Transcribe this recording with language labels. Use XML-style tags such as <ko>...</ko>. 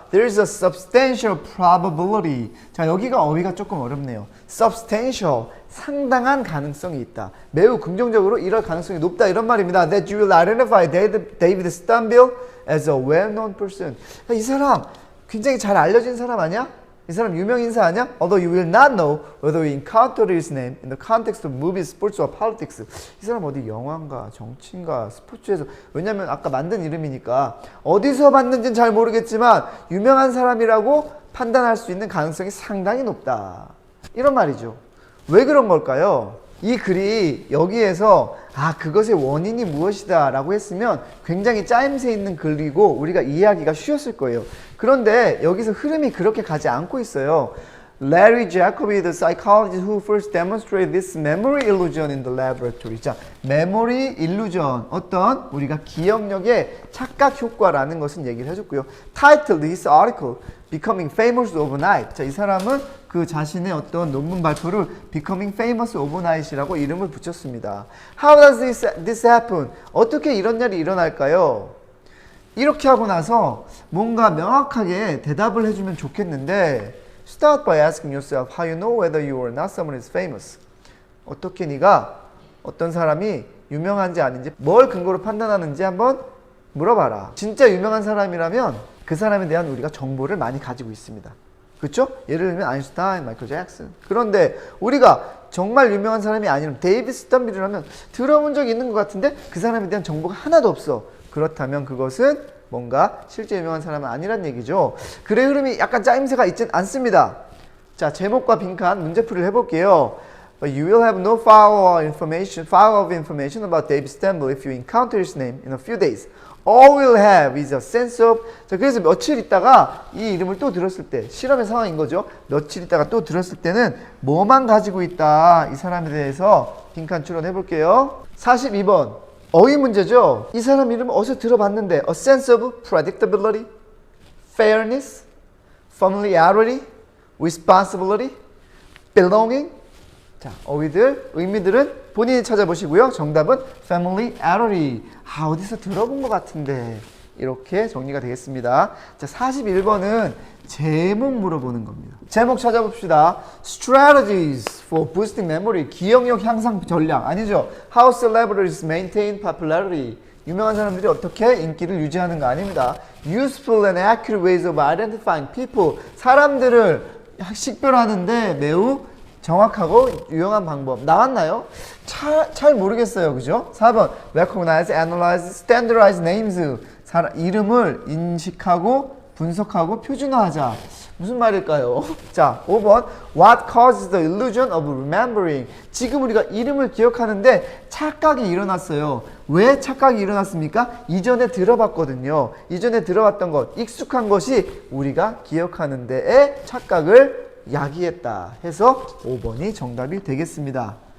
<en>There is a substantial probability.</en> <ko>자, 여기가 어휘가 조금 어렵네요. Substantial, 상당한 가능성이 있다. 매우 긍정적으로 이럴 가능성이 높다 이런 말입니다.</ko> <en>That you will identify David Stanbill as a well-known person.</en> <ko>이 사람 굉장히 잘 알려진 사람 아니야? 이 사람 유명 인사 아니야?</ko> <en>Although you will not know whether you encountered his name in the context of movies, sports, or politics.</en> <ko>이 사람 어디 영화인가, 정치인가, 스포츠에서. 왜냐면 아까 만든 이름이니까 어디서 봤는지는 잘 모르겠지만 유명한 사람이라고 판단할 수 있는 가능성이 상당히 높다. 이런 말이죠. 왜 그런 걸까요? 이 글이 여기에서 그것의 원인이 무엇이다 라고 했으면 굉장히 짜임새 있는 글이고 우리가 이해하기가 쉬웠을 거예요. 그런데 여기서 흐름이 그렇게 가지 않고 있어요.</ko> <en>Larry Jacobi, the psychologist who first demonstrated this memory illusion in the laboratory.</en> <ko>자, memory illusion, 어떤 우리가 기억력의 착각 효과라는 것은 얘기를 해줬고요.</ko> <en>Titled his article, Becoming Famous Overnight.</en> <ko>자, 이 사람은 그 자신의 어떤 논문 발표를</ko> <en>Becoming Famous Overnight</en> <ko>이라고 이름을 붙였습니다.</ko> <en>How does this happen?</en> <ko>어떻게 이런 일이 일어날까요? 이렇게 하고 나서 뭔가 명확하게 대답을 해주면 좋겠는데</ko> <en>Start by asking yourself how you know whether you or not someone is famous.</en> <ko>어떻게 네가 어떤 사람이 유명한지 아닌지 뭘 근거로 판단하는지 한번 물어봐라. 진짜 유명한 사람이라면 그 사람에 대한 우리가 정보를 많이 가지고 있습니다. 그렇죠? 예를 들면 아인슈타인, 마이클 잭슨. 그런데 우리가 정말 유명한 사람이 아니면 데이비드 스탄빌이라면 들어본 적이 있는 것 같은데 그 사람에 대한 정보가 하나도 없어. 그렇다면 그것은 뭔가 실제 유명한 사람은 아니란 얘기죠. 글의 흐름이 약간 짜임새가 있진 않습니다. 자, 제목과 빈칸 문제풀이를 해볼게요.</ko> <en>But you will have no file of information about David Stanbill if you encounter his name in a few days. All we'll have is a sense of.</en> <ko>자, 그래서 며칠 있다가 이 이름을 또 들었을 때 실험의 상황인 거죠. 며칠 있다가 또 들었을 때는 뭐만 가지고 있다. 이 사람에 대해서 빈칸 추론해 볼게요. 42번. 어휘 문제죠. 이 사람 이름 어디서 들어봤는데</ko> <en>a sense of predictability, fairness, familiarity, responsibility, belonging.</en> <ko>자, 어휘들, 의미들은 본인이 찾아보시고요. 정답은 familiarity. 아, 어디서 들어본 것 같은데. 이렇게 정리가 되겠습니다. 자, 41번은 제목 물어보는 겁니다. 제목 찾아봅시다.</ko> <en>Strategies for boosting memory.</en> <ko>기억력 향상 전략. 아니죠.</ko> <en>How celebrities maintain popularity.</en> <ko>유명한 사람들이 어떻게 인기를 유지하는 거 아닙니다.</ko> <en>Useful and accurate ways of identifying people.</en> <ko>사람들을 식별하는데 매우 정확하고 유용한 방법. 나왔나요? 잘 모르겠어요. 그죠? 4번.</ko> <en>Recognize, analyze, standardize names.</en> <ko>이름을 인식하고 분석하고 표준화하자. 무슨 말일까요? 자, 5번.</ko> <en>What causes the illusion of remembering?</en> <ko>지금 우리가 이름을 기억하는데 착각이 일어났어요. 왜 착각이 일어났습니까? 이전에 들어봤거든요. 이전에 들어봤던 것, 익숙한 것이 우리가 기억하는 데에 착각을 야기했다 해서 5번이 정답이 되겠습니다.</ko>